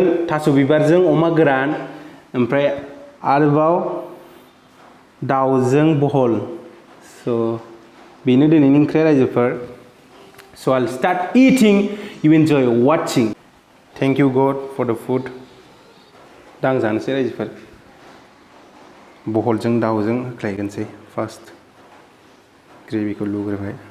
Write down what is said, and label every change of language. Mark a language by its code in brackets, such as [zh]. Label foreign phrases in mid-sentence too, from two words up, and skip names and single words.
[brx] थास' बिबारजों अमा गोरान ओमफ्राय आरोबाव दाउजों बहल स' बेनो दिनैनि ओंख्रिया रायजोफोर स' [en] I'll start eating you enjoy watching thank you God for the food [brx] दा आं जानोसै रायजोफोर बहलजों दाउजों होख्लायगोनसै फार्स्ट ग्रेभिखौ लुग्रोबाय